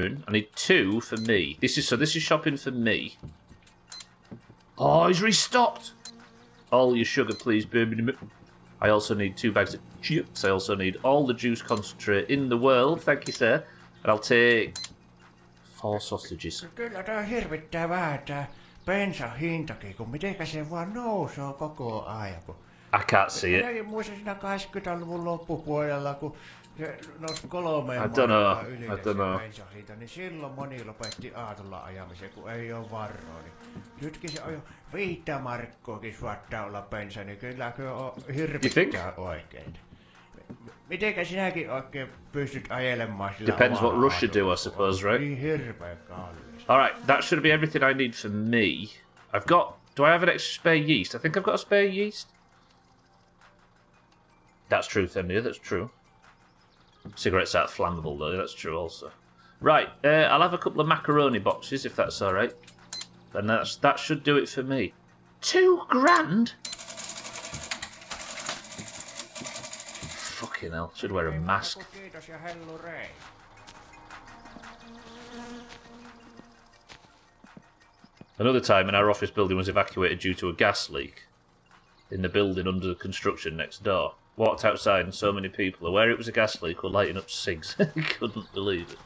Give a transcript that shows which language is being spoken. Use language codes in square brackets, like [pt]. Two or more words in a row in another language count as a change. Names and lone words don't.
[en] I need 2 for me. This is shopping for me. Oh, he's restocked. All your sugar, please, Bermoon. I also need 2 bags of chips. I also need all the juice concentrate in the world. Thank you, sir. And I'll take 4 sausages. [fi] Kyllä tää hirvittää vähän tää bensan hintakin, kun mitenkä se vaan nousee koko ajan. [en] I can't see it. [fi] Minäkin muistan siinä 80-luvun loppupuolella, kun se nousi 3 [en] I don't know. [fi] bensan hinta, niin silloin moni lopetti aatolla ajamisen, kun ei oo varoa. Niin nytkin se on jo 5 markkoakin suottaa olla bensa, niin kyllä on hirvittää oikein. Mitenkä sinäkin oikein pystyt ajelemaan sillä [en] Depends what [fi] omalla [en] Russia do, I suppose, right? [fi] Niin hirveän kallis. [en] Alright, that should be everything I need for me. Do I have an extra spare yeast? I think I've got a spare yeast. That's true, Themia, that's true. Cigarettes aren't flammable, though, that's true also. Right, I'll have a couple of macaroni boxes, if that's alright. And that should do it for me. £2,000? Fucking hell, should wear a mask. [fi] Kiitos ja hellurei. [en] Another time, our office building was evacuated due to a gas leak in the building under the construction next door. Walked outside and so many people, aware it was a gas leak, were lighting up cigs. Couldn't believe it.